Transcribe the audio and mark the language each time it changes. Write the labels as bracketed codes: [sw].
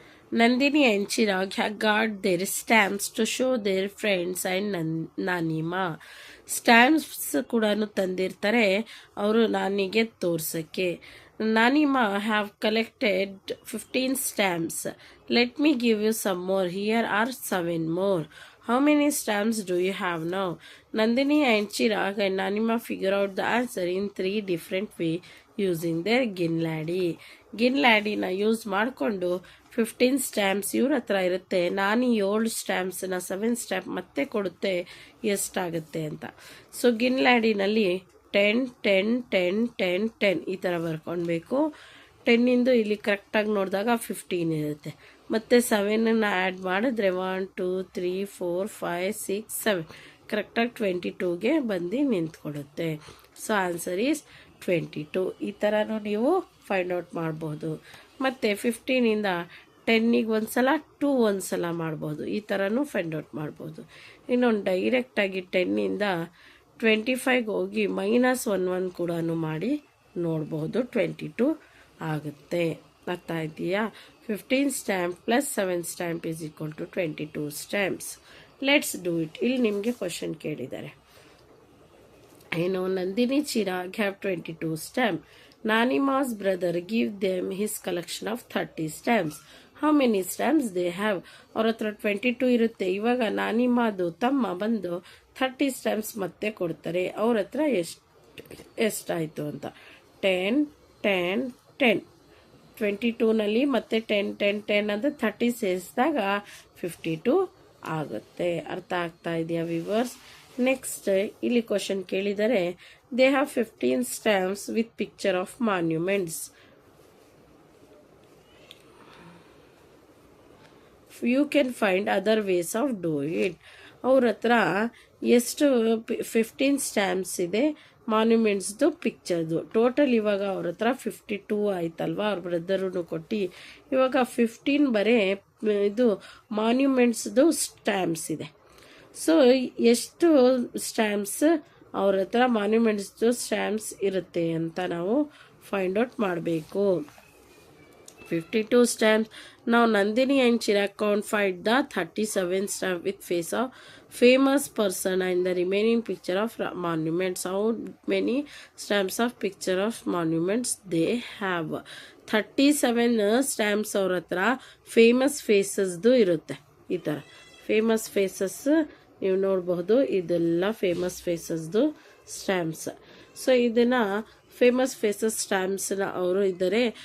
[en] Nandini and Chirag got their stamps to show their friends and Nanima. [kn] Stamps ಕೂಡ ತಂದಿರ್ತಾರೆ ಅವರು ನಾನಿಗೆ ತೋರ್ಸೋಕ್ಕೆ. [en] Nanima have collected 15 stamps. Let me give you some more. Here are 7 more. How many stamps do you have now? Nandini and Chirag and Nanima figure out the answer in 3 different ways using their [kn] ಗಿನ್ಲ್ಯಾಡಿನ use ಮಾಡಿಕೊಂಡು 15 stamps ಇವ್ರ ಹತ್ರ ಇರುತ್ತೆ. ನಾನು 7 ಸ್ಟ್ಯಾಂಪ್ಸ್ನ 7 stamp ಮತ್ತೆ ಕೊಡುತ್ತೆ ಎಷ್ಟಾಗುತ್ತೆ ಅಂತ. So ಗಿನ್ಲ್ಯಾಡಿನಲ್ಲಿ 10 10 10 10 10 ಈ ಥರ ಬರ್ಕೊಳ್ಬೇಕು. 10ಇಂದು ಇಲ್ಲಿ ಕರೆಕ್ಟಾಗಿ ನೋಡಿದಾಗ 15 ಇರುತ್ತೆ. ಮತ್ತು 7ನ ಆ್ಯಡ್ ಮಾಡಿದ್ರೆ 1 2 3 4 5 6 7 ಕರೆಕ್ಟಾಗಿ 22ಗೆ ಬಂದು ನಿಂತ್ಕೊಡುತ್ತೆ. So answer is 22. ಈ ಥರನೂ ನೀವು ಫೈಂಡ್ ಔಟ್ ಮಾಡ್ಬೋದು. ಮತ್ತು 15ಇಂದ 10ಗೆ ಒಂದ್ಸಲ 2 ಒಂದ್ಸಲ ಮಾಡ್ಬೋದು. ಈ ಥರನೂ ಫೈಂಡ್ ಔಟ್ ಮಾಡ್ಬೋದು. ಇನ್ನೊಂದು ಡೈರೆಕ್ಟಾಗಿ 10ಇಂದ 25ಗೆ ಹೋಗಿ -11 ಕೂಡ ಮಾಡಿ ನೋಡ್ಬೋದು. 22 ಆಗುತ್ತೆ. ಅರ್ಥ ಇದೆಯಾ? 15 stamp + 7 stamp [en] is equal to [kn] 22 stamps. [en] Let's do it. [kn] ಇಲ್ಲಿ ನಿಮಗೆ ಕ್ವಶನ್ ಕೇಳಿದ್ದಾರೆ. ಏನು? [en] Nandini Chirag have 22 stamps. Nanima's brother give them his collection of 30 stamps. How many stamps they have. [kn] ಅವ್ರ ಹತ್ರ 22 ಇರುತ್ತೆ. ಇವಾಗ ನಾನಿಮ್ಮದು ತಮ್ಮ ಬಂದು 30 ಸ್ಟ್ಯಾಂಪ್ಸ್ ಮತ್ತೆ ಕೊಡ್ತಾರೆ. ಅವ್ರ ಹತ್ರ ಎಷ್ಟಾಯಿತು ಅಂತ. 10 10 10 22ನಲ್ಲಿ ಮತ್ತೆ 10 10 10 ಅಂದರೆ 30 ಸೇರಿಸಿದಾಗ 52 ಆಗುತ್ತೆ. ಅರ್ಥ ಆಗ್ತಾ ಇದೆಯಾ ವಿವರ್ಸ್? [en] next [kn] ಇಲ್ಲಿ ಕ್ವಶನ್ ಕೇಳಿದರೆ [en] They have 15 stamps with picture of monuments. You can find other ways of do it. [kn] ಅವ್ರ ಹತ್ರ ಎಷ್ಟು 15 ಸ್ಟ್ಯಾಂಪ್ಸ್ ಇದೆ ಮಾನ್ಯುಮೆಂಟ್ಸ್ದು ಪಿಕ್ಚರ್ದು. ಟೋಟಲ್ ಇವಾಗ ಅವ್ರ ಹತ್ರ 52 ಆಯ್ತಲ್ವಾ, ಅವ್ರ ಬ್ರದರೂ ಕೊಟ್ಟು. ಇವಾಗ 15 ಬರೀ ಇದು ಮಾನ್ಯುಮೆಂಟ್ಸ್ದು ಸ್ಟ್ಯಾಂಪ್ಸ್ ಇದೆ. ಸೊ ಎಷ್ಟು ಸ್ಟ್ಯಾಂಪ್ಸ್ ಅವ್ರ ಹತ್ರ ಮಾನ್ಯುಮೆಂಟ್ಸ್ದು ಸ್ಟ್ಯಾಂಪ್ಸ್ ಇರುತ್ತೆ ಅಂತ ನಾವು ಫೈಂಡ್ ಔಟ್ ಮಾಡಬೇಕು. [en] 52 stamps. Now Nandini and Chirag can't find the 37 stamp with face of famous person and the remaining picture of monuments. How many stamps of picture of monuments they have? [kn] 37 stamps ಅವ್ರ ಹತ್ರ famous ಫೇಸಸ್ದು ಇರುತ್ತೆ. ಈ ಥರ famous phases ನೀವು ನೋಡಬಹುದು. ಇದೆಲ್ಲ famous ಫೇಸಸ್ದು stamps. So ಇದನ್ನು famous phases ಸ್ಟ್ಯಾಂಪ್ಸ್ನ ಅವರು ಇದ್ದಾರೆ.